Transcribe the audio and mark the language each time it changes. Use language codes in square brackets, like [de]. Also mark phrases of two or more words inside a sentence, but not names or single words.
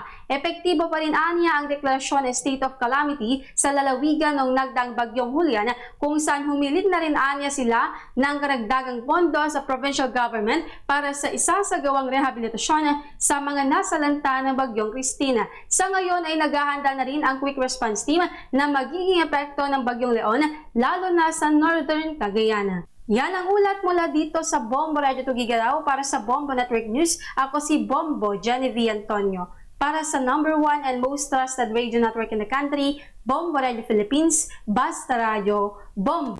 [tl] Epektibo pa rin aniya ang deklarasyon ng [en] State of Calamity [tl] sa lalawigan ng nagdaang Bagyong Julian, kung saan humilit na rin aniya sila ng karagdagang pondo sa provincial government para sa isasagawang rehabilitasyon sa mga nasalanta ng Bagyong Christine. Sa ngayon ay naghahanda na rin ang [en] quick response team [tl] na magiging epekto ng Bagyong Leon, lalo na sa Northern Cagayan. Yan ang ulat mula dito sa Bombo Radio Tugigaraw. Para sa Bombo Network News, ako si Bombo Genevieve Antonio. [en] Para sa #1 and most trusted radio network in the country, Bombo Radio Philippines, Basta Radio, Bombo!